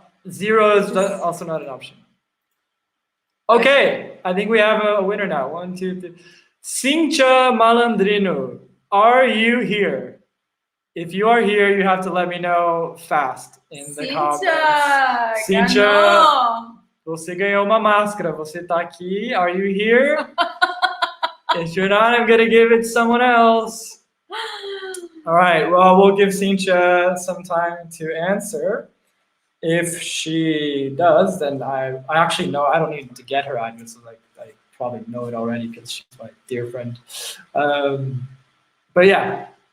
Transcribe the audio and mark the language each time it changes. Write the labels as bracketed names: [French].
[English] 0 is also not an option. Okay, I think we have a winner now. 1, 2, 3. Sincha Malandrino, are you here? If you are here, you have to let me know fast in the comments. [Portuguese] Sincha, você ganhou uma máscara. Você tá aqui. [English] Are you here? If you're not, I'm gonna give it to someone else. All right. Well, we'll give Sincha some time to answer. If she does, then I actually know I don't need to get her address. So I probably know it already because she's my dear friend. But yeah.